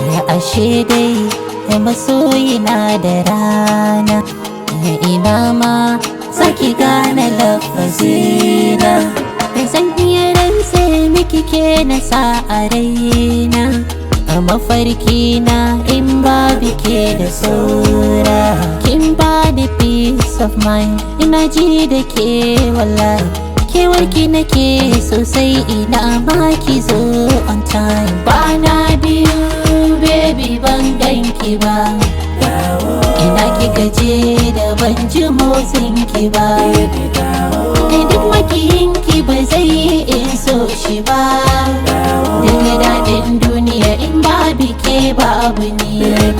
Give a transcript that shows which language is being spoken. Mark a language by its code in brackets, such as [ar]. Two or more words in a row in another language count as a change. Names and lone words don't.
[ha] Ashe dai masoyi na da rana, ina ma saki gane lafazina. Zan iya rantse miki ke na sa a raina, a mafarki na in babu ke da saura. Kin bani [en] peace of mind, [ha] ina ji da ke wallahi. Kewar ki nake sosai, ina ma ki zo [en] on time. [ha] Kwana biyu, baby, ban gan ki ba. Ina kika je da ban ji motsin ki ba. Duk makiyin ki ba zai yi in so shi ba. Daga daɗin duniya in babu ke babu ni.